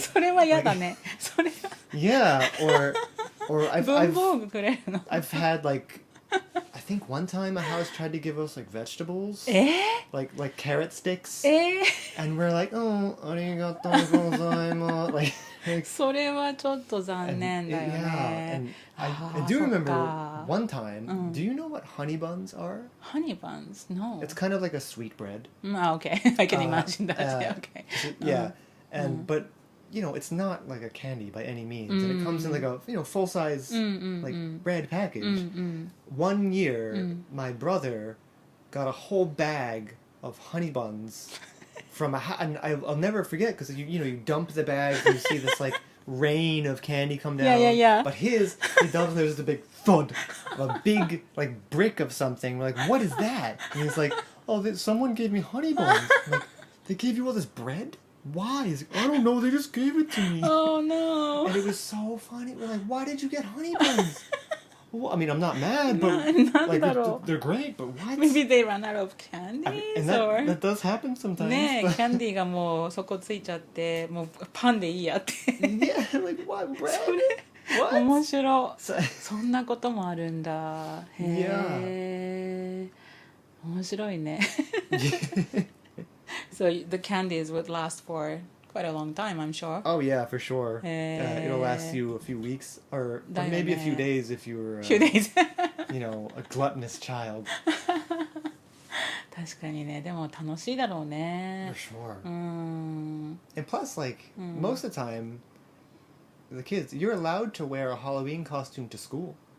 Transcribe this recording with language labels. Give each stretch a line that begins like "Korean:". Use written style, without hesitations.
Japanese: それは嫌だね。それは
English: yeah, or
Japanese: 文房具くれるの。
English: I've had like, I think one time a house tried to give us like vegetables, like carrot sticks, and we're like, oh,
Japanese: arigatou gozaimasu.
English: Like,
Japanese: それはちょっと残念だよ
English: yeah,
Japanese: ね。
English: and I do remember one time. Do you know what honey buns are? Honey buns? No. It's kind of like a sweet bread. Okay. I can imagine that. Okay. Yeah, and but you know it's not like a candy by any means, and it comes in like a full size like bread package. One year, my brother got a whole bag of honey buns from and I'll never forget because you dump the bag and you see this like rain of candy come down. Yeah. But he dumps and there's just a big thud of a big like brick of something. We're like, what is that? And he's like, oh, someone gave me honey buns. I'm like, they gave you all this bread? Why? He's like, I don't know, they just gave it to me. Oh no. And it was so funny. We're like, why did you get honey buns? Well, I mean, I'm not mad, but like they're great, but what? Maybe they ran out of candies And or... that does happen sometimes.
Japanese: ねえ、
English: but-
Japanese: キャンディーがもうそこついちゃって、もうパンでいいやって。
English: Yeah, like what bread?
Japanese: それ
English: What?
Japanese: 面白い。
English: So-
Japanese: そんなこともあるんだ。へえ。面白いね。
English: So the candies would last for quite a long time, I'm sure. Oh yeah, for sure. It'll last you a few weeks or maybe a few days if you were, Few days. a gluttonous child.
Japanese: 確かにね、でも楽しいだろうね
English: For。sure.
Japanese: うん。
English: And plus, like most of the time, the kids, you're allowed to wear a Halloween costume to school.